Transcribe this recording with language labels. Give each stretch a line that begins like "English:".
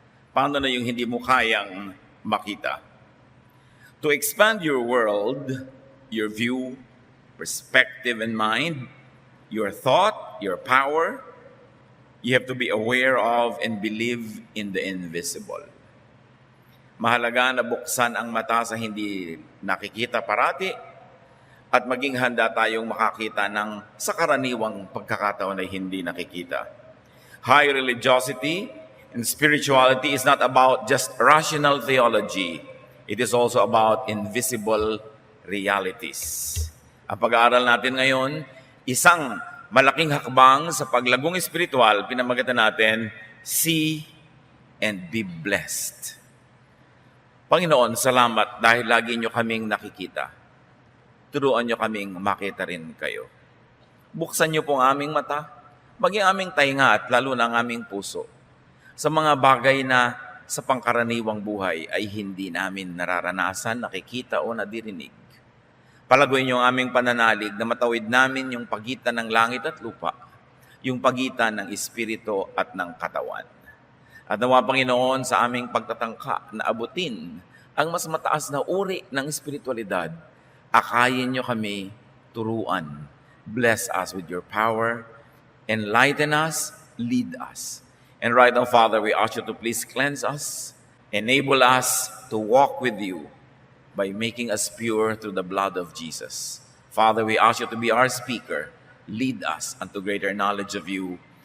Filipino: Paano na yung hindi mo kayang makita?
English: To expand your world, your view, perspective and mind, your thought, your power, you have to be aware of and believe in the invisible.
Filipino: Mahalaga na buksan ang mata sa hindi nakikita parati at maging handa tayong makakita ng sa karaniwang pagkakataon ay hindi nakikita.
English: High religiosity and spirituality is not about just rational theology. It is also about invisible realities.
Filipino: Ang pag-aaral natin ngayon, isang malaking hakbang sa paglagong espiritual, pinamagatan natin,
English: see and be blessed.
Filipino: Panginoon, salamat dahil lagi nyo kaming nakikita. Turuan nyo kaming makita rin kayo. Buksan nyo po ang aming mata, maging aming tainga at lalo na ang aming puso sa mga bagay na sa pangkaraniwang buhay ay hindi namin nararanasan, nakikita o nadirinig. Palaguin niyo ang aming pananalig na matawid namin yung pagitan ng langit at lupa, yung pagitan ng espiritu at ng katawan. At nawa, Panginoon, sa aming pagtatangka na abutin ang mas mataas na uri ng espiritualidad, akayin niyo kami turuan.
English: Bless us with your power, enlighten us, lead us. And right now, Father, we ask you to please cleanse us, enable us to walk with you, by making us pure through the blood of Jesus. Father, we ask you to be our speaker. Lead us unto greater knowledge of you.